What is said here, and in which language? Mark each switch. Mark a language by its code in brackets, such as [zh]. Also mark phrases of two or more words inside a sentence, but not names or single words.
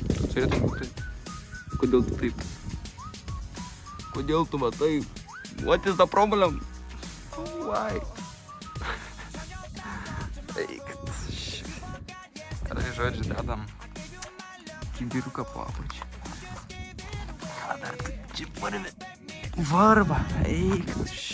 [lt] turėtų būti. Kodėl tu taip? Kodėl tu matai? [en] What is the problem? Why? [lt] Eikit. Gerai, žodžiu, dedam kibiriuką po apačią. Ką dar tu čia parvi? Varva. Eikit.